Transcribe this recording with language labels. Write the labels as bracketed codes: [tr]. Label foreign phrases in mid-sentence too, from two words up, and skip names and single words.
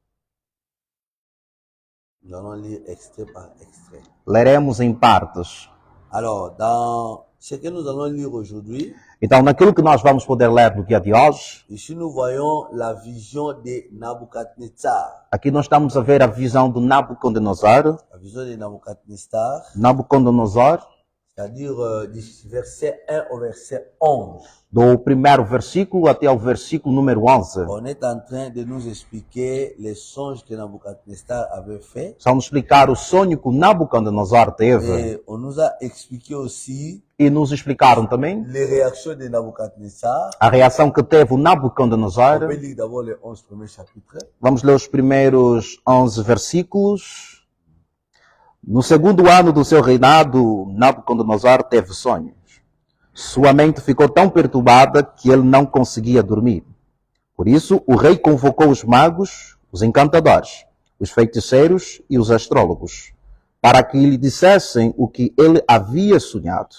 [fr] Nous allons lire extrait par extrait. [pt] Leremos em partes. [fr] Alors, dans ce que nous allons lire aujourd'hui, [pt] Então, naquilo que nós vamos poder ler no dia de hoje, [fr] ici nous voyons la vision de Nabucodonosor. [pt] aqui nós estamos a ver a visão do Nabucodonosor. [fr] La vision de Nabucodonosor, [pt] Nabucodonosor, [fr] c'est-à-dire du verset 1 au verset 11. [pt] do primeiro versículo até o versículo número 11. [fr] On est en train de nous expliquer les songes que Nabucodonosor avait fait. [pt] Só nos explicar o sonho que o Nabucodonosor teve. [fr] Et on nous a expliqué aussi [pt] E nos explicaram também [fr] les réactions de Nabucodonosor. [pt] a reação que teve o [fr] On [pt] Nabucodonosor. [fr] peut lire d'abord les 11 premiers chapitres. [pt] Vamos ler os primeiros 11 versículos. No segundo ano do seu reinado, Nabucodonosor teve sonhos. Sua mente ficou tão perturbada que ele não conseguia dormir. Por isso, o rei convocou os magos, os encantadores, os feiticeiros e os astrólogos, para que lhe dissessem o que ele havia sonhado.